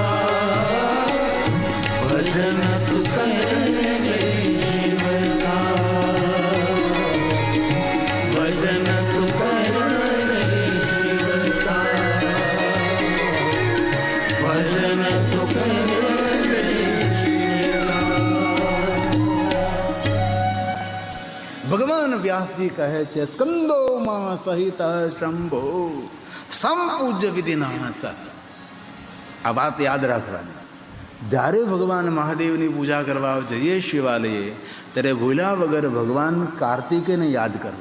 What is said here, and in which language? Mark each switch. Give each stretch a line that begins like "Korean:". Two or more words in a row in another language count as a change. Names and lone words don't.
Hindi: भजन तू कर ले शिव का, भजन तू कर ले शिव का, भजन तू कर ले शिव का।
Gujarati: ભગવાન વ્યાસજી કહે છે
Sanskrit: स्कंदो मां सहित शंभो संपूज्य विधिना सह.
Gujarati: આ વાત યાદ રાખવાની. જ્યારે ભગવાન મહાદેવની પૂજા કરવા જઈએ શિવાલયે ત્યારે ભૂલ્યા વગર ભગવાન કાર્તિકેયને યાદ કરવા.